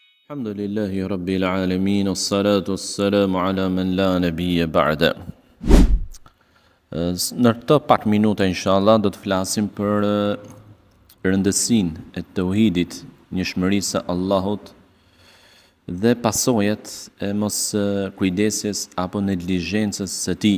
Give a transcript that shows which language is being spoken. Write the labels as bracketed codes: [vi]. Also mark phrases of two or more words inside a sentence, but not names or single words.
[ar] الحمد لله رب العالمين، والصلاة والسلام على من لا نبي بعده. [sq] Në këto pak minuta inshallah do të flasim për rëndësinë e tauhidit, njëshmërisë së Allahut dhe pasojat e mos kujdesjes apo neglizhencës së tij.